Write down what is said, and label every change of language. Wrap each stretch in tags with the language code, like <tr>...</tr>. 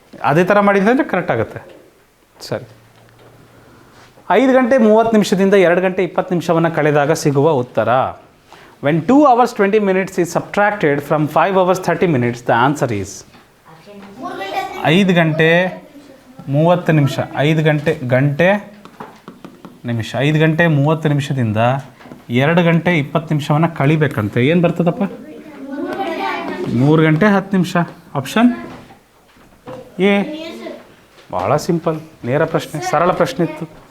<kn>ಅದೇ ಥರ ಮಾಡಿದ್ರೆ ಅಂದರೆ ಕರೆಕ್ಟ್ ಆಗುತ್ತೆ. ಸರಿ. 5 ಗಂಟೆ 30 ನಿಮಿಷದಿಂದ 2 ಗಂಟೆ 20 ನಿಮಿಷವನ್ನು ಕಳೆದಾಗ ಸಿಗುವ ಉತ್ತರ.</kn> <en>when 2 hours 20 minutes is subtracted from 5 hours 30 minutes, the answer is</en> <kn>5 ಗಂಟೆ 30 ನಿಮಿಷ. 5 ಗಂಟೆ ನಿಮಿಷ 5 ಗಂಟೆ 30 ನಿಮಿಷದಿಂದ 2 ಗಂಟೆ 20 ನಿಮಿಷವನ್ನು ಕಳಿಬೇಕಂತೆ. ಏನು ಬರ್ತದಪ್ಪ? 3 ಗಂಟೆ 10 ನಿಮಿಷ. Option A. ಭಾಳ ಸಿಂಪಲ್, ನೇರ ಪ್ರಶ್ನೆ, ಸರಳ ಪ್ರಶ್ನೆ ಇತ್ತು.</kn>